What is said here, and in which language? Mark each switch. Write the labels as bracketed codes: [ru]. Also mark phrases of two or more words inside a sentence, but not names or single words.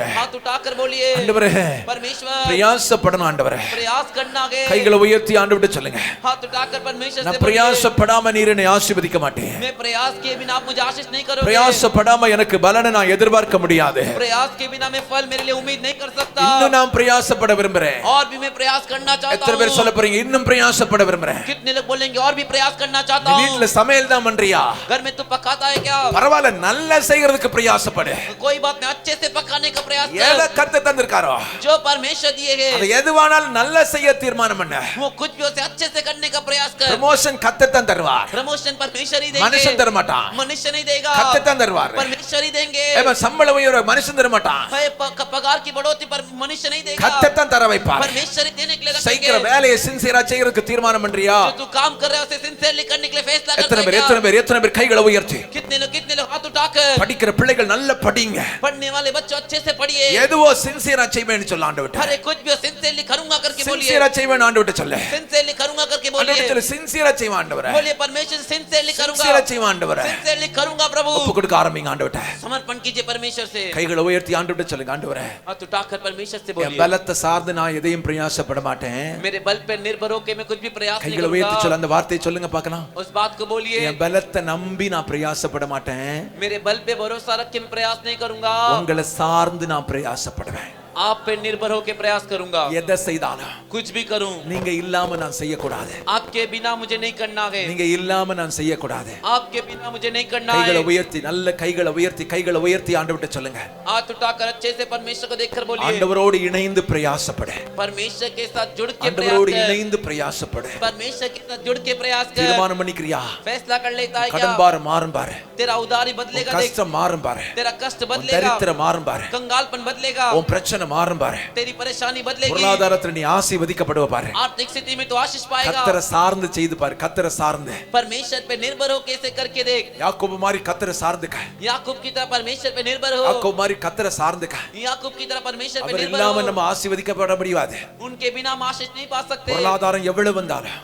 [hi] हाथ उठाकर बोलिए [ta] ஆண்டவரே [hi] परमेश्वर [ta] பிரயாசப்படணும். ஆண்டவரே [hi] प्रयास करना है। [ta] கைகளை உயர்த்தி ஆண்டவர்ட்ட சொல்லுங்க, [hi] हाथ उठाकर परमेश्वर से [ta] நான் [hi] बोलिए [ta] பிரயாசப்படாம நீர் என்னை ஆசீர்வதிக்க மாட்டேன். [hi] मैं प्रयास के बिना आप मुझे आशीष नहीं करोगे। [ta] பிரயாசப்படாம எனக்கு பலனை நான் எதிர்பார்க்க முடியாது. [hi] प्रयास के बिना मैं फल मेरे लिए उम्मीद नहीं कर सकता। [ta] இன்னும் நான் பிரயாசப்பட விரும்புறேன். [hi] और भी मैं प्रयास करना चाहता [ta] எத்தனை பேர் சொல்ல [hi] हूं? [ta] போறீங்க இன்னும் பிரயாசப்பட விரும்புறேன்? [hi] कितने लोग बोलेंगे और भी प्रयास करना चाहता हूं? [ta] வீட்ல சமையல் தான் பண்றியா? [hi] घर में तू पकाता है क्या? [ta] பரவாயில்ல, நல்லா செய்யறதுக்கு பிரயாசப்படு. [hi] कोई बात नहीं, अच्छे से पकाने का प्रयास [ta] எதை [hi] कर। [ta] கர்த்தர் தந்திருக்காரோ [hi] जो परमेश्वर दिए [ta] அது [hi] है [ta] எதுவானாலும் நல்லா செய்ய தீர்மானம் பண்ணு. [hi] वो कुछ भी उसे अच्छे से करने का प्रयास कर। [ta] ப்ரமோஷன் கர்த்தர் தான் தருவார், [hi] प्रमोशन परमेश्वर ही [ta] மனுஷன் [hi] देंगे। [ta] தர மாட்டான். [hi] मनुष्य नहीं देगा, [ta] கர்த்தர் தான் தருவார். [hi] परमेश्वर ही देंगे। [ta] சம்பள உயர்வு மனுஷன் தர மாட்டான், [hi] है पगार की बढ़ोतरी पर मनुष्य नहीं देगा, [ta] கர்த்தர் தான் தர வைப்பார். [hi] परमेश्वर ही देने के लिए [ta] செய்கிற [hi] रखेंगे। [ta] வேலையை சின்சியரா செய்யறதுக்கு தீர்மானம் பண்றியா? [hi] जो तू काम कर रहा है उसे सिंसियरली करने के लिए फैसला करता [ta] எத்தனை [hi] है [ta] பேர் [hi] क्या? [ta] எத்தனை பேர் கைகளை உயர்த்தி [hi] कितने लोग हाथ उठाकर [ta] படிக்கிற பிள்ளைகள் நல்ல படிங்க. [hi] पढ़ने वाले बच्चों अच्छे से पढ़िए। [ta] எதுவோ சின்சியரா செய்வேன்னு சொல்ல ஆண்டவர்ட்ட. [hi] अरे कुछ भी सिंसियरली करूंगा करके बोलिए। [ta] சின்சியரா செய்வேன் ஆண்டவர்ட்ட சொல்ல. [hi] सिंसियरली करूंगा करके [ta] ஆண்டவர்ட்ட [hi] बोलिए। [ta] சொல்ல, சின்சியரா செய்வேன் ஆண்டவரே. [hi] बोलिए परमेश्वर सिंसियरली करूंगा। [ta] சின்சியரா செய்வேன் ஆண்டவரே. [hi] सिंसियरली करूंगा प्रभु। [ta] ஒப்பு கொடுக்க ஆரம்பிங்க ஆண்டவர்ட்ட. [hi] समर्पण कीजिए परमेश्वर से। [ta] கைகளை உயர்த்தி ஆண்டவர்ட்ட சொல்லுங்க, ஆண்டவரே [hi] हाथ उठाकर परमेश्वर से [ta] என் [hi] बोलिए [ta] பலத்தை சார்ந்து நான் எதையும் பிரயாசப்பட மாட்டேன். [hi] मेरे बल पे निर्भर होकर मैं कुछ भी प्रयास नहीं [ta] கைகளை உயர்த்தி [hi] करूंगा। [ta] சொல்ல, அந்த வார்த்தையை சொல்லுங்க பார்க்கலாம். [hi] उस बात को बोलिए [ta] என் பலத்தை நம்பி நான் பிரயாசப்பட மாட்டேன். [hi] मेरे बल पे भरोसा रख के मैं प्रयास नहीं करूंगा। [ta] உங்களை சார்ந்து நான் பிரயாசப்படுவேன். [hi] आप पे निर्भर होकर प्रयास करूंगा। [ta] எதை செய்தாலும் [hi] कुछ भी करूं [ta] நீங்க இல்லாம நான் செய்யக்கூடாது. [hi] आपके बिना मुझे नहीं करना है। [ta] நீங்க இல்லாம நான் செய்யக்கூடாது. [hi] आपके बिना मुझे नहीं करना [ta] கைகளை [hi] है। [ta] உயர்த்தி நல்ல கைகளை உயர்த்தி ஆண்டவர்ட்ட சொல்லுங்க, [hi] हाथ उठाकर अच्छे से परमेश्वर को देखकर बोलिए [ta] ஆண்டவரோடு இணைந்து பிரயாசப்படு. [hi] परमेश्वर के साथ जुड़ के प्रयास [ta] ஆண்டவரோடு [hi] कर। [ta] இணைந்து பிரயாசப்படு. [hi] परमेश्वर के साथ जुड़ के प्रयास कर। [ta] தீர்மானம் பண்ணிக்கிறியா? [hi] फैसला कर लेता है क्या? [ta] கடன் பாரம் மாறும் பாரு, [hi] तेरा उधारी बदलेगा देख। [ta] கஷ்டம் மாறும் பாரு, [hi] तेरा कष्ट [ta] உன் [hi] बदलेगा, [ta] தரித்திரம் மாறும் பாரு, [hi] कंगालपन बदलेगा, [ta] உன் பிரச்சனை மாறும் பாரு, [hi] तेरी परेशानी बदलेगी, [ta] பொருளாதாரத்துல நீ ஆசீர்வதிக்கப்படுவ பாரு. [hi] आर्थिक स्थिति में तो आशीष पाएगा। [ta] கர்த்தரை சார்ந்து செய்து பாரு, கர்த்தரை சார்ந்து. [hi] परमेश्वर पे निर्भर हो कैसे करके देख। [ta] யாக்கோபு மாதிரி கர்த்தரை சார்ந்துக்க. [hi] याकूब की तरह परमेश्वर पे निर्भर हो। [ta] யாக்கோபு மாதிரி கர்த்தரை சார்ந்துக்க. [hi] याकूब की तरह परमेश्वर पे [ta] அவர் [hi] निर्भर [ta] இல்லாம [hi] हो। [ta] நம்ம ஆசீர்வதிக்கப்பட முடியாது. [hi] उनके बिना हम आशीष नहीं पा सकते। [ta] பொருளாதாரம் எவ்வளவு வந்தாலும்